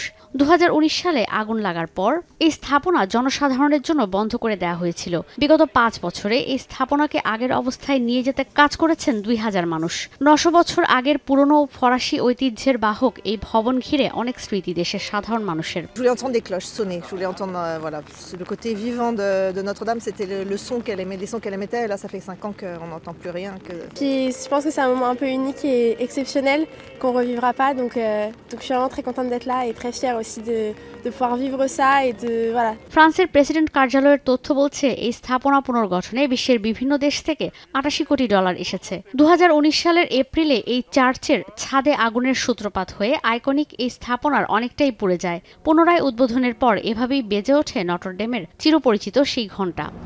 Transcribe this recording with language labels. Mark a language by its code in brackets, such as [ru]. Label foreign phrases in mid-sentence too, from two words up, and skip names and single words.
[bn] ২০১৯ সালে আগুন লাগার পর এই স্থাপনা জনসাধারণের জন্য বন্ধ করে দেওয়া হয়েছিল। বিগত ৫ বছরে এই স্থাপনাকে আগের অবস্থায় নিয়ে যেতে কাজ করেছেন ২,০০০ মানুষ। ৯০০ বছর আগের পুরনো ফরাসি ঐতিহ্যের বাহক এই ভবন ঘিরে অনেক স্মৃতি দেশের সাধারণ মানুষের। [fr] Je voulais entendre des cloches sonner, je voulais entendre voilà, le côté vivant de Notre-Dame, c'était le son qu'elle émettait, les sons qu'elle émettait, et là ça fait 5 ans qu'on n'entend plus rien. Puis je pense que c'est un moment un peu unique et exceptionnel qu'on revivra pas, donc je suis vraiment très contente d'être là et très fière aussi de pouvoir vivre ça et de voilà. [bn] ফ্রান্সের প্রেসিডেন্ট কার্যালয়ের তথ্য বলছে, এই স্থাপনা পুনর্গঠনে বিশ্বের বিভিন্ন দেশ থেকে $88 কোটি এসেছে। ২০১৯ সালের এপ্রিলে এই চার্চের ছাদে আগুনের সূত্রপাত হয়ে আইকনিক এই স্থাপনার অনেকটাই পুড়ে যায়। পুনরায় উদ্বোধনের পর এভাবেই বেজে ওঠে নটরডেমের চিরপরিচিত সেই ঘণ্টা।